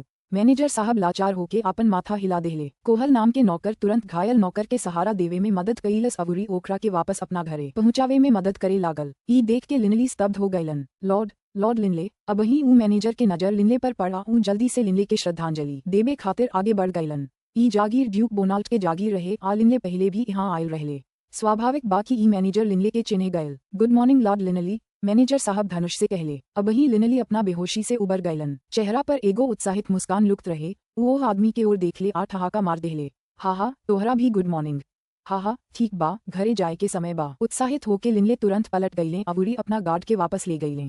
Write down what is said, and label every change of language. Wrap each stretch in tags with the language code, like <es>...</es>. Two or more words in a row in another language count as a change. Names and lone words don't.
<bho>मैनेजर साहब लाचार होके अपन माथा हिला देहले। कोहल नाम के नौकर तुरंत घायल नौकर के सहारा देवे में मदद कईलस अवुरी ओकरा के वापस अपना घरे पहुंचावे में मदद करे लागल। ई देख के लिनली स्तब्ध हो गईलन। लॉर्ड लिनले। अबही ऊ मैनेजर के नजर लिनले पर पड़ा। ऊ जल्दी से लिनले के श्रद्धांजलि देवे खातिर आगे बढ़ गईलन। ई जागीर ड्यूक बोनाल्ट के जागीर रहे आ लिनले पहले भी यहाँ आयल रहले। स्वाभाविक बाकी ई मैनेजर लिनले के चिन्ह गयल।</bho> <en>good morning</en> <bho>लॉर्ड लिनली, मैनेजर साहब धनुष से कहले। अबही लिनली अपना बेहोशी से उबर गईलन। चेहरा पर एगो उत्साहित मुस्कान लुक्त रहे। वो आदमी के ओर देखले आ ठहाका मार देहले। हा तोहरा भी</bho> <en>good morning.</en> <bho>हा ठीक बा, घरे जाए के समय बा। उत्साहित होके लिनले तुरंत पलट गईले अवुरी अपना गार्ड के वापस ले गईले।</bho>